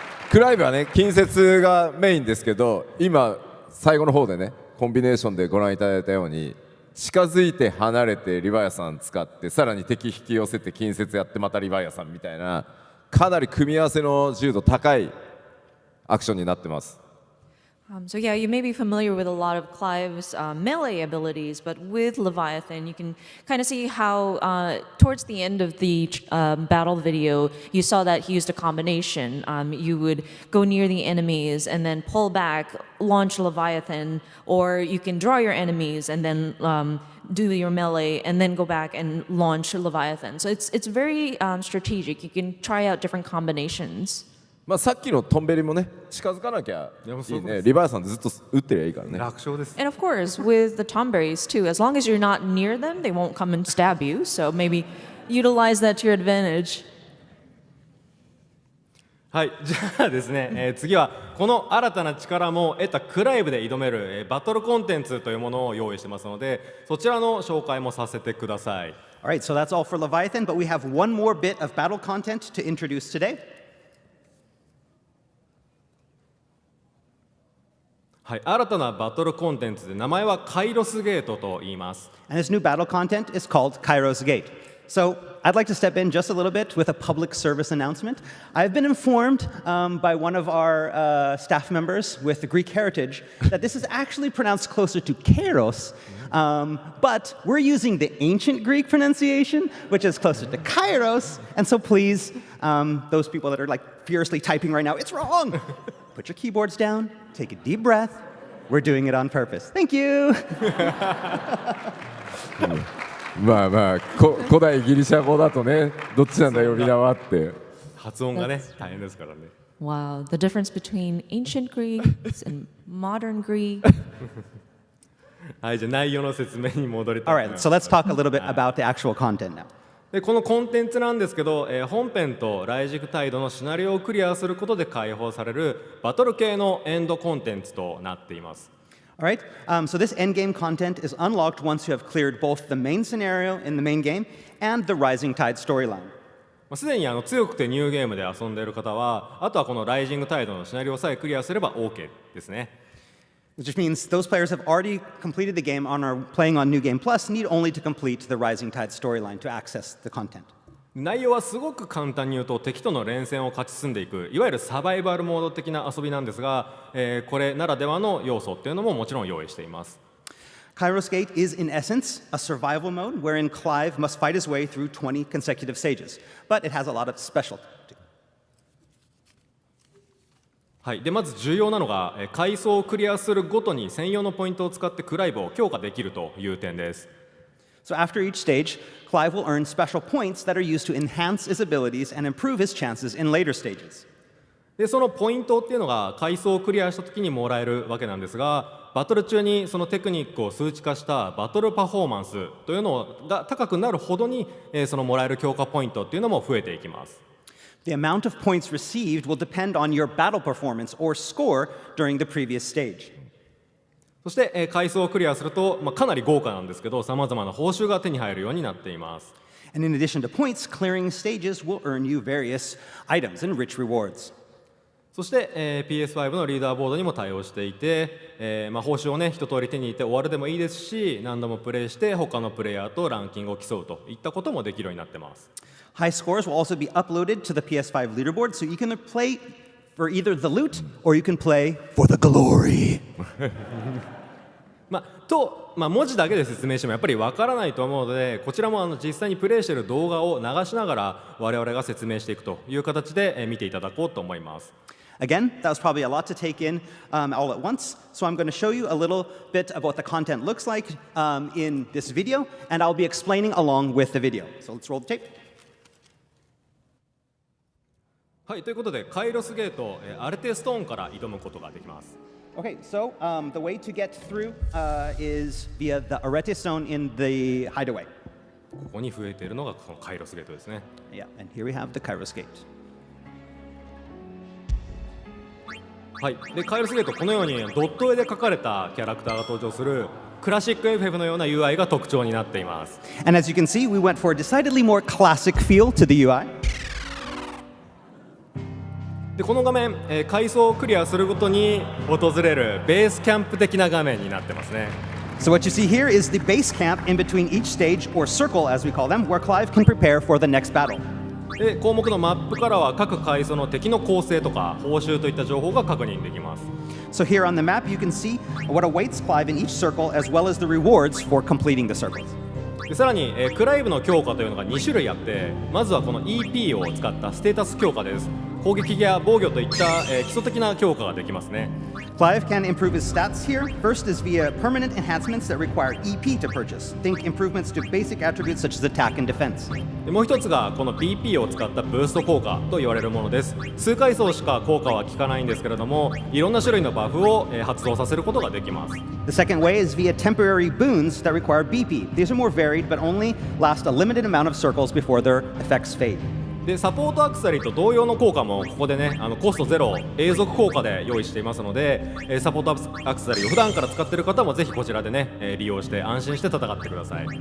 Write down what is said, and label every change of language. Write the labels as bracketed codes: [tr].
[ja] クライブはね近接がメインですけど、今最後の方でねコンビネーションでご覧いただいたように近づいて離れてリヴァイアさん使ってさらに敵引き寄せて近接やってまたリヴァイアさんみたいなかなり組み合わせの自由度高いアクションになってます。 [en] So yeah, you may be familiar with a lot of Clive's melee abilities, but with Leviathan, you can kind of see how towards the end of the battle video, you saw that he used a combination. You would go near the enemies and then pull back, launch Leviathan, or you can draw your enemies and then do your melee and then go back and launch Leviathan. So it's very strategic. You can try out different combinations. [ja] まあさっきのトンベリもね近づかなきゃいいね。リバイアさんずっと打ってりゃいいからね。楽勝です。 [en] And of course, with the Tonberries too, as long as you're not near them, they won't come and stab you. So maybe utilize that to your advantage. [ja] はい、じゃあですね、次はこの新たな力も得たクライブで挑める、バトルコンテンツというものを用意してますので、そちらの紹介もさせてください。 [en] All right, so that's all for Leviathan, but we have one more bit of battle content to introduce today. [ja] はい、新たなバトルコンテンツで名前はカイロスゲートと言います。 [en] And this new battle content is called Kairos Gate. So I'd like to step in just a little bit with a public service announcement. I've been informed by one of our staff members with the Greek heritage that this is actually pronounced closer to Kairos, but we're using the ancient Greek pronunciation, which is closer to Kairos. And so please, those people that are like furiously typing right now, it's wrong. Put your keyboards down, take a deep breath. We're doing it on purpose. Thank you. [ja] まあまあ古代ギリシャ語だとねどっちなんだ呼び名はって発音がね大変ですからね。 [en] Wow, the difference between ancient Greek and modern Greek. [ja] はい、じゃあ内容の説明に戻りた [en] All [ja] いと思い [en] right, [ja] ます。 [en] so let's talk a little bit about the actual content now. [ja] でこのコンテンツなんですけど、本編と雷軸タイドのシナリオをクリアすることで解放されるバトル系のエンドコンテンツとなっています。 [en] All right, so this endgame content is unlocked once you have cleared both the main scenario in the main game and the Rising Tide storyline. [ja] すでに強くてニューゲームで遊んでいる方は、あとはこのライジングタイドのシナリオさえクリアすれば OK ですね。 [en] Which means those players have already completed the game and are playing on New Game Plus need only to complete the Rising Tide storyline to access the content. [ja] 内容はすごく簡単に言うと敵との連戦を勝ち進んでいくいわゆるサバイバルモード的な遊びなんですが、これならではの要素っていうのももちろん用意しています。 [en] Kairos Gate is in essence a survival mode wherein Clive must fight his way through 20 consecutive stages, but it has a lot of specialty. [ja] はい、でまず重要なのが階層をクリアするごとに専用のポイントを使ってクライブを強化できるという点です。 [en] So after each stage, Clive will earn special points that are used to enhance his abilities and improve his chances in later stages. [ja] でそのポイントっていうのが階層をクリアした時にもらえるわけなんですが、バトル中にそのテクニックを数値化したバトルパフォーマンスというのが高くなるほどに、そのもらえる強化ポイントっていうのも増えていきます。 [en] The amount of points received will depend on your battle performance or score during the previous stage. [ja] そして、階層をクリアすると、かなり豪華なんですけど、さまざまな報酬が手に入るようになっています。 [en] And in addition to points, clearing stages will earn you various items and rich rewards. [ja] そして、PS5 のリーダーボードにも対応していて、報酬をね一通り手に入れて終わるでもいいですし、何度もプレイして他のプレイヤーとランキングを競うといったこともできるようになってます。 [en] High scores will also be uploaded to the PS5 leaderboard, so you can play for either the loot or you can play for the glory. [ja] 文字だけで説明してもやっぱりわからないと思うので、こちらも実際にプレイしている動画を流しながら我々が説明していくという形で見ていただこうと思います。 [en] Again, that was probably a lot to take in all at once, so I'm going to show you a little bit of what the content looks like in this video, and I'll be explaining along with the video. So let's roll the tape. [ja] はい、ということでカイロスゲート、アルテストーンから挑むことができます。 [en] Okay, so the way to get through is via the Arete Stone in the hideaway. [ja] ここに増えているのがこのカイロスゲートですね。 [en] Yeah, and here we have the Kairos Gate. [ja] はい、でカイロスゲートこのようにドット絵で描かれたキャラクターが登場するクラシック FF のような UI が特徴になっています。 [en] And as you can see, we went for a decidedly more classic feel to the UI. [ja] でこの画面、階層をクリアするごとに訪れるベースキャンプ的な画面になってますね。 [en] So what you see here is the base camp in between each stage, or circle as we call them, where Clive can prepare for the next battle. [ja] で項目のマップからは各階層の敵の構成とか報酬といった情報が確認できます。 [en] So here on the map, you can see what awaits Clive in each circle, as well as the rewards for completing the circles. [ja] でさらに、クライブの強化というのが2種類あって、まずはこの EP を使ったステータス強化です。攻撃や防御といった、基礎的な強化ができますね。 [en] Clive can improve his stats here. First is via permanent enhancements that require EP to purchase. Think improvements to basic attributes such as attack and defense. [ja] でもう一つがこの BP を使ったブースト効果と言われるものです。数階層しか効果は効かないんですけれども、いろんな種類のバフを、発動させることができます。 [en] The second way is via temporary boons that require BP. These are more varied but only last a limited amount of circles before their effects fade. [ja] でサポートアクセサリーと同様の効果もここでねコストゼロ永続効果で用意していますので、サポートアクセサリーを普段から使っている方もぜひこちらでね、利用して安心して戦ってください。